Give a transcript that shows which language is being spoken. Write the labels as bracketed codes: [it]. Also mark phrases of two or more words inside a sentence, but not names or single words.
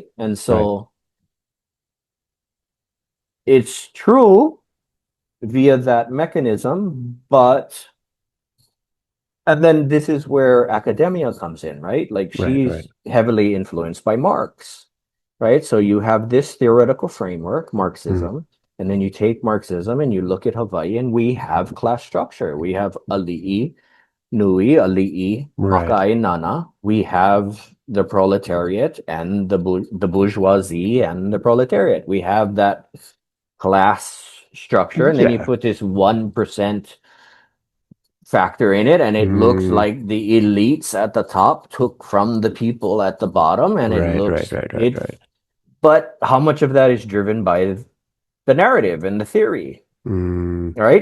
[en] And so it's true via that mechanism, and then this is where academia comes in, right? Like she's heavily influenced by Marx, right? So you have this theoretical framework, Marxism, and then you take Marxism and you look at Hawaii, and we have class structure. We have ali'i, [haw] nui, ali'i, makaʻe nana. [en] We have the proletariat and the bourgeoisie and the proletariat. We have that class structure, and then you put this 1% factor in it, and it looks like the elites at the top took from the people at the bottom, and it looks but how much of that is driven by the narrative and the theory, right?